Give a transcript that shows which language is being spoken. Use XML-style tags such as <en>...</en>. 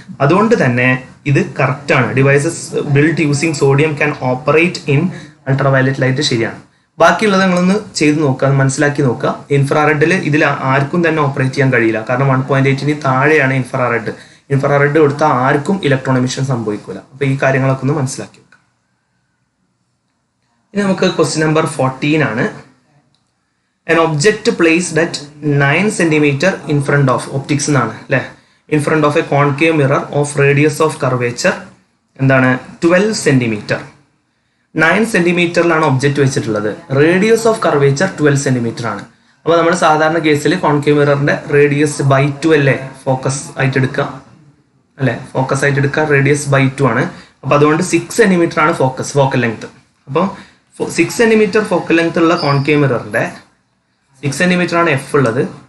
<ml>അതുകൊണ്ട് തന്നെ ഇത് കറക്റ്റ് ആണ്.</ml> <en>devices build using sodium can operate in ultraviolet light</en> <ml>ശരിയാണ്. ബാക്കിയുള്ളത് നിങ്ങളൊന്ന് ചെയ്ത് നോക്കുക, മനസ്സിലാക്കി നോക്കുക. ഇൻഫ്രാറെഡിൽ ഇതിൽ ആർക്കും തന്നെ ഓപ്പറേറ്റ് ചെയ്യാൻ കഴിയില്ല. കാരണം 1.8ന് താഴെയാണ് ഇൻഫ്രാറെഡ് കൊടുത്താൽ ആർക്കും ഇലക്ട്രോൺ എമിഷൻ സംഭവിക്കില്ല. അപ്പോൾ ഈ കാര്യങ്ങളൊക്കെ ഒന്ന് മനസ്സിലാക്കി വെക്കുക. ഇനി നമുക്ക് ക്വസ്റ്റ്യൻ നമ്പർ 14 ആണ്.</ml> <en>An object placed at 9 cm in front of optics</en> <ml>എന്നാണ് അല്ലേ,</ml> <en>in front of a concave mirror of radius of curvature എന്താണ് 12 cm.</en> <ml>9 സെന്റിമീറ്ററിലാണ് ഒബ്ജക്റ്റ് വെച്ചിട്ടുള്ളത്. റേഡിയസ് ഓഫ് കർവേച്ചർ 12 സെന്റിമീറ്റർ ആണ്. അപ്പോൾ നമ്മൾ സാധാരണ കേസിൽ കോൺകേവ് മിററിന്റെ റേഡിയസ് ബൈ 2 അല്ലേ ഫോക്കസ് ആയിട്ട് എടുക്കുക അല്ലേ, ഫോക്കസ് ആയിട്ട് എടുക്കുക. റേഡിയസ് ബൈ 2 ആണ്. അപ്പോൾ അതുകൊണ്ട് 6 സെന്റിമീറ്റർ ആണ് ഫോക്കൽ ലെങ്ത്. അപ്പോൾ 6 സെന്റിമീറ്റർ ഫോക്കൽ ലെങ്ത് ഉള്ള കോൺകേവ് മിററിന്റെ 6 സെന്റിമീറ്റർ ആണ് എഫ് ഉള്ളത്.</ml>